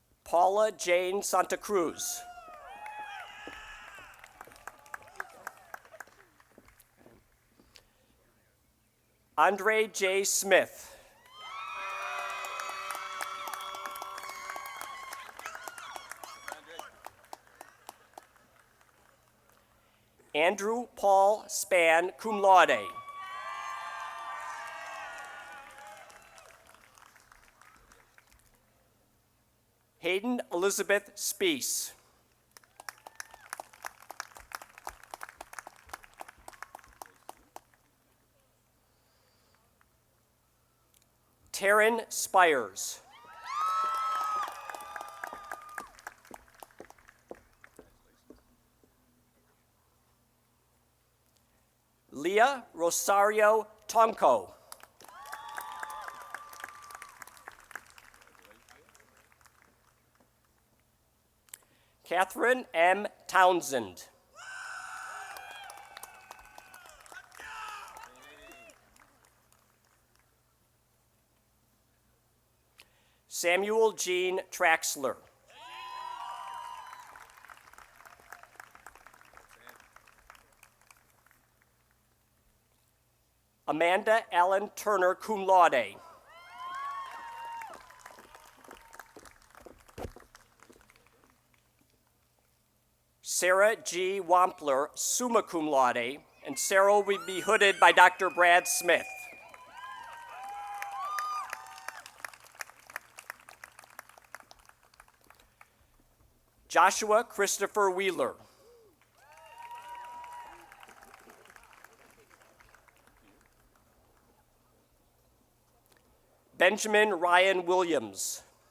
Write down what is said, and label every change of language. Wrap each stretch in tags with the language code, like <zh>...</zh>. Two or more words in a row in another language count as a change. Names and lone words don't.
<en>Paula Jane Santa Cruz. Andre J. Smith. Andrew Paul Span,</en> <la>cum laude.</la> <en>Hayden Elizabeth Speece. Taryn Spires. Leah Rosario Tonko. Catherine M. Townsend. Samuel Jean Traxler. Amanda Allen Turner,</en> <la>cum laude.</la> <en>Sarah G.</en> <la>Wampler, summa cum laude,</la> <en>and Sarah will be hooded by Dr. Brad Smith. Joshua Christopher Wheeler. Benjamin Ryan Williams.</en>